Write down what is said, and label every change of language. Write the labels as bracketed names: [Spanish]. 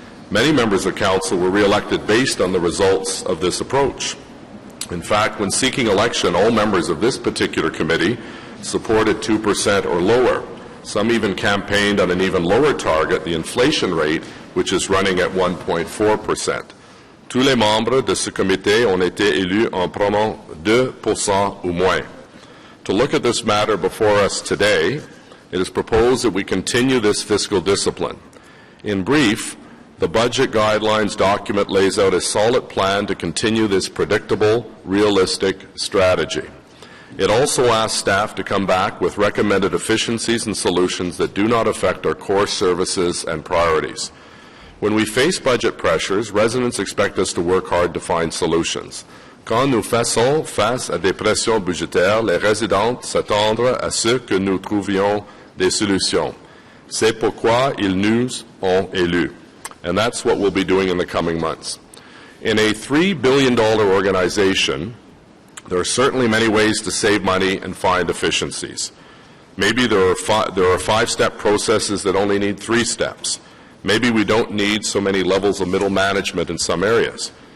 [English] Many members of Council were re-elected based on the results of this approach. In fact, when seeking election, all members of this particular committee supported 2% or lower. Some even campaigned on an even lower target, the inflation rate, which is running at 1.4%. [French] Tous les membres de ce comité ont été élus en prenant 2% ou moins. [English] To look at this matter before us today, it is proposed that we continue this fiscal discipline. In brief, the budget guidelines document lays out a solid plan to continue this predictable, realistic strategy. It also asks staff to come back with recommended efficiencies and solutions that do not affect our core services and priorities. When we face budget pressures, residents expect us to work hard to find solutions. [French] Quand nous faisons face à des pressions budgétaires, les résidents s'attendent à ce que nous trouvions des solutions. C'est pourquoi ils nous ont élus. [English] And that's what we'll be doing in the coming months. In a $3 billion organization, there are certainly many ways to save money and find efficiencies. Maybe there are five-step processes that only need 3 steps. Maybe we don't need so many levels of middle management in some areas.